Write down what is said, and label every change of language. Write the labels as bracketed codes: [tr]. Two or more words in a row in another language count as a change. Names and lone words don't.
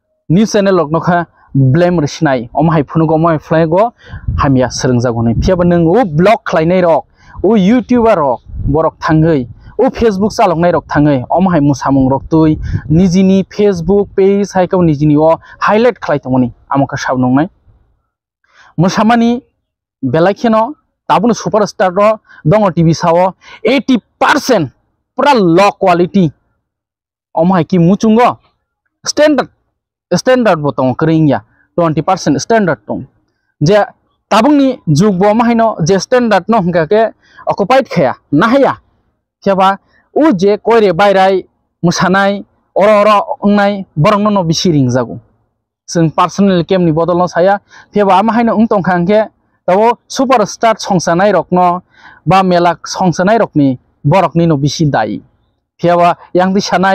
[en] news channel [trp] लग नखा ब्लेम रसिनाय अमहाय फुनुगो अमहाय फ्लाइगो हामिया सरंग जागोने फियाबा नों ओ ब्लग खालायनाय रक ओ यूट्यूबर रक बरक थांगै ओ फेसबुक चालंनाय रक थांगै अमहाय मुसामुं रक तुय निजिनि फेसबुक पेज हायखौ निजिनि ओ हाइलाइट खालायतमनि आमका साब नंनाय मुसामानि बेलाखिनो ताबुनो सुपरस्टार रो दंग टीवी साव 80% पूरा [en] low quality [trp] अमहाय की मुचुंगो स्टैंडर्ड बोतों करिंगया 20% स्टैंडर्ड तो जे ताबुंगनि जुग बो माहिनो जे स्टैंडर्ड न हंगा के ऑक्युपाइड खया नाहया केबा उ जे कोइरे बायराय मुसानाय अर अंनाय बरंनो न बिसिरिं जागो जों पर्सनल केमनि बदल न साया फेबा माहिनो उं तंखांके तावो सुपरस्टार संसानाय रकनो बा मेला संसानाय रकनि बरकनि न बिसि दाई फेबा यांदि सानाय